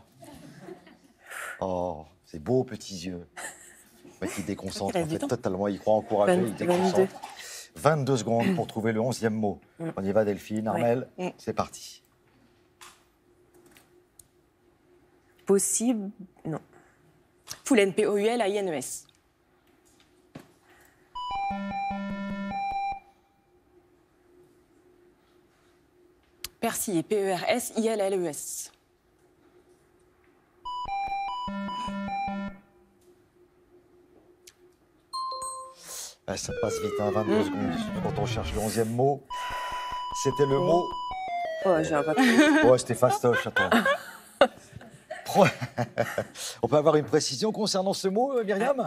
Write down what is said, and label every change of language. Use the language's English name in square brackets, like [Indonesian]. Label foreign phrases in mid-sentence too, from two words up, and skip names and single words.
[French] Oh, c'est beau, petits yeux. Ouais, il déconcentre, en fait, totalement. Il croit encourager, il déconcentre. 22 secondes pour trouver le 11e mot. On y va, Delphine, Armelle, c'est parti. Possible, non. Poulaine, P-O-U-L-A-I-N-E-S. Persiller, P-E-R-S-I-L-L-E-S. Ah, ça passe vite, hein, 22 secondes. Quand on cherche le 11e mot, c'était le mot... Oh, j'ai pas Ouais, c'était fastoche, attends. On peut avoir une précision concernant ce mot, Myriam?